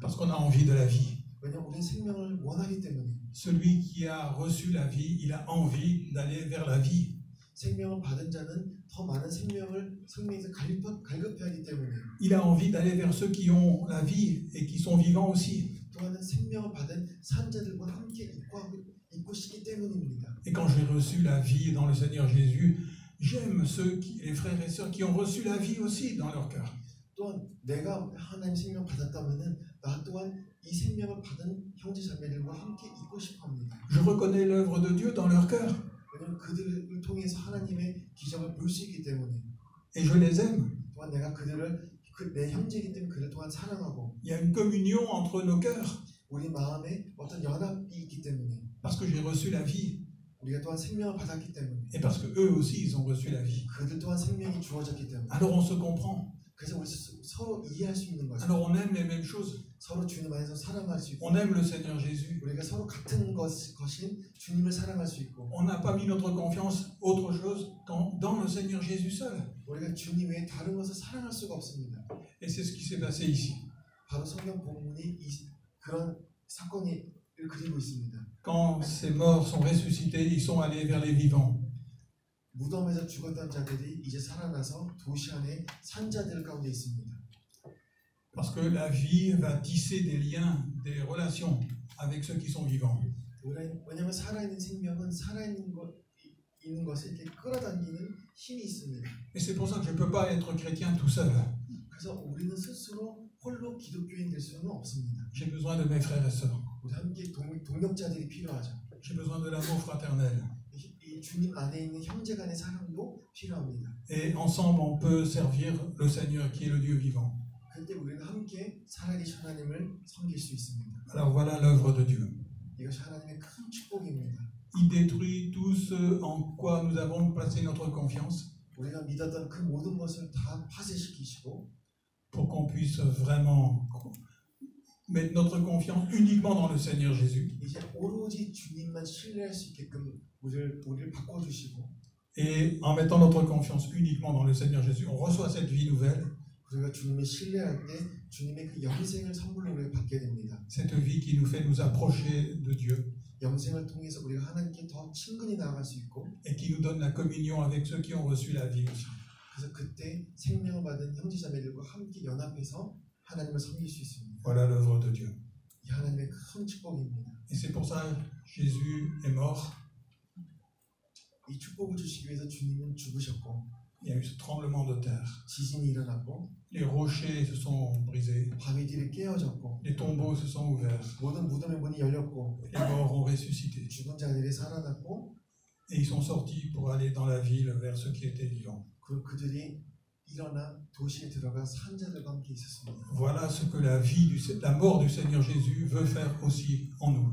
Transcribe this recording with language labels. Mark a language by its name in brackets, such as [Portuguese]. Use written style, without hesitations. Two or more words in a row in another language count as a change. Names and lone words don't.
[French] Parce qu'on a envie de la vie. [Korean] 왜냐하면 우리는 생명을 원하기 때문에. [French] Celui qui a reçu la vie, il a envie d'aller vers la vie. [Korean] 생명을 받은 자는 더 많은 생명에서 갈급해하기 때문에. [French] Il a envie d'aller vers ceux qui ont la vie et qui sont vivants aussi. [Korean] 또한 생명을 받은 산자들과 함께 있고 싶기 때문입니다. [French] Et quand j'ai reçu la vie dans le Seigneur Jésus, j'aime les frères et sœurs qui ont reçu la vie aussi dans leur cœur. [Korean] 또한 내가 하나님 생명 받았다면은 나 또한 이 생명을 받은 형제 자매들과 함께 있고 싶어합니다. [French] Je reconnais l'œuvre de Dieu dans leur cœur. [Korean] 왜냐하면 그들을 통해서 하나님의 기적을 볼 수 있기 때문에. [French] Et je les aime. [Korean] 또한 내가 내 형제이기 때문에 그를 또한 사랑하고. [French] Il y a une communion entre nos cœurs. [Korean] 우리 마음에 어떤 연합이 있기 때문에. [French] Parce que j'ai reçu la vie. [Korean] 우리가 또한 생명을 받았기 때문에. [French] Et parce que eux aussi ils ont reçu la vie. [Korean] 그들 또한 생명이 주어졌기 때문에. [French] Alors on se comprend. [Korean] 그래서 우리 서로 이해할 수 있는 거죠. [French] Alors on aime les mêmes choses. [Korean] 서로 주님 안에서 사랑할 수 있고. [French] On aime le Seigneur Jésus. [Korean] 우리가 서로 같은 것인 주님을 사랑할 수 있고. [French] On n'a pas mis notre confiance autre chose dans le Seigneur Jésus seul. [Korean] 우리가 주님 외에 다른 것을 사랑할 수가 없습니다. [French] Et c'est ce qui s'est passé ici. [Korean] 바로 성경 본문이 그런 사건을 그리고 있습니다. [French] Quand ces morts sont ressuscités, ils sont allés vers les vivants. [Korean] 무덤에서 죽었던 자들이 이제 살아나서 도시 안에 산자들 가운데 있습니다. [French] Parce que la vie va tisser des liens, des relations avec ceux qui sont vivants. [Korean] 왜냐하면 살아있는 생명은 살아있는 것을 이렇게 끌어당기는 힘이 있습니다. [French] Et c'est pour ça que je ne peux pas être chrétien tout seul. [Korean] 그래서 우리는 스스로 홀로 기독교인 될 수는 없습니다. [French] J'ai besoin de mes frères et sœurs. [Korean] 우리 함께 동역자들이 필요하죠. [French] J'ai besoin de l'amour fraternel. [Korean] 이 이 주님 안에 있는 형제 간의 사랑도 필요합니다. [French] Et ensemble, on peut servir le Seigneur qui est le Dieu vivant. [Korean] 그때 우리는 함께 살아계신 하나님을 섬길 수 있습니다. [French] Alors voilà l'œuvre de Dieu. [Korean] 이것이 하나님의 큰 축복입니다. [French] Il détruit tout ce en quoi nous avons placé notre confiance [Korean] 우리가 믿었던 그 모든 것을 다 파쇄시키시고 [French] pour qu'on puisse vraiment mettre notre confiance uniquement dans le Seigneur Jésus. [Korean] 이제 오로지 주님만 신뢰할 수 있게끔 우리를 바꿔주시고 [French] Et en mettant notre confiance uniquement dans le Seigneur Jésus, on reçoit cette vie nouvelle, [Korean] 우리가 주님을 신뢰할 때 주님의 그 영생을 선물로 우리가 받게 됩니다. [French] cette vie qui nous fait nous approcher de Dieu [Korean] 영생을 통해서 우리가 하나님께 더 친근히 나아갈 수 있고 [French] et qui nous donne la communion avec ceux qui ont reçu la vie aussi. [Korean] 그래서 그때 생명을 받은 형제자매들과 함께 연합해서 하나님을 섬길 수 있습니다. [French] Voilà l'œuvre de Dieu. [Korean] 이 하나님의 큰 축복입니다. [French] Et c'est pour ça que Jésus est mort. [Korean] 이 축복을 주시기 위해서 주님은 죽으셨고 [French] Il y a eu ce tremblement de terre. [Korean] 지진이 일어났고 [French] Les rochers se sont brisés. [Korean] 바위들이 깨어졌고 [French] Les tombeaux se sont ouverts. [Korean] 모든 무덤의 문이 열렸고 [French] Les morts ont ressuscité. [Korean] 죽은 자들이 살아났고 [French] Et ils sont sortis pour aller dans la ville vers ceux qui étaient vivants. [Korean] 그들이 일어나 도시에 들어가 산자들과 함께 있었습니다. [French] Voilà ce que la mort du Seigneur Jésus veut faire aussi en nous.